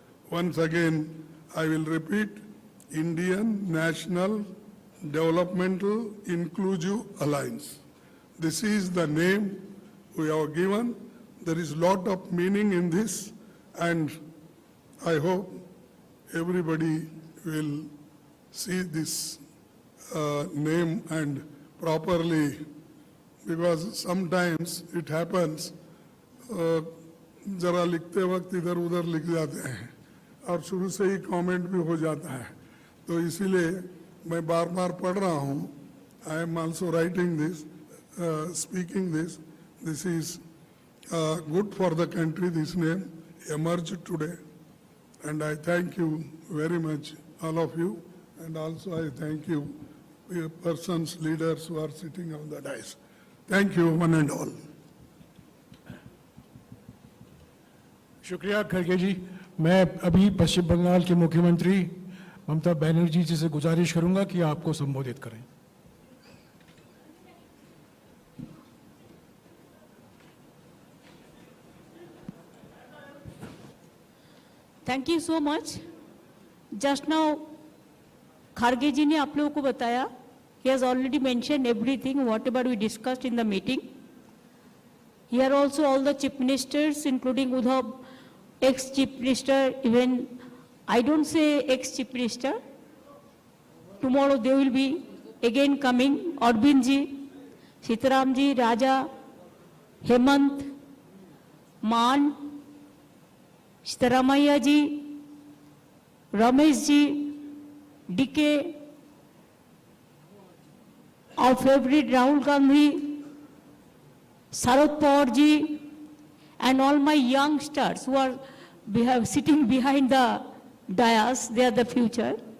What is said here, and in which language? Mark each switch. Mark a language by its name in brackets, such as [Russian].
[English] Once again, I will repeat, Indian National Developmental Inclusive Alliance. This is the name we have given. There is lot of meaning in this, and I hope everybody will see this name and properly, because sometimes it happens [Hindi] जरा लिखते वक्त इधर उधर लिख जाते हैं और शुरू से ही कमेंट भी हो जाता है, तो इसीलिए मैं बार बार पढ़ रहा हूँ. [English] I am also writing this, speaking this. This is good for the country. This name emerged today, and I thank you very much, all of you, and also I thank you, persons, leaders who are sitting on the dais. Thank you, one and all. [Hindi] शुक्रिया खड़गे जी. मैं अभी पश्चिम बंगाल के मुख्यमंत्री ममता बनर्जी जी से गुजारिश करूंगा कि आपको संबोधित करें. [English] Thank you so much. Just now [Hindi] खड़गे जी ने आप लोगों को बताया. [English] He has already mentioned everything whatever we discussed in the meeting. Here also all the chief ministers, including Uddhav, ex-chief minister, even I don't say ex-chief minister. Tomorrow they will be again coming. Arvind ji, Sitaram ji, Raja, Hemant, Maan, Sitaramaiah ji, Ramesh ji, DK, our favorite Rahul Gandhi, Sharad Pawar ji, and all my youngsters who are sitting behind the dais, they are the future.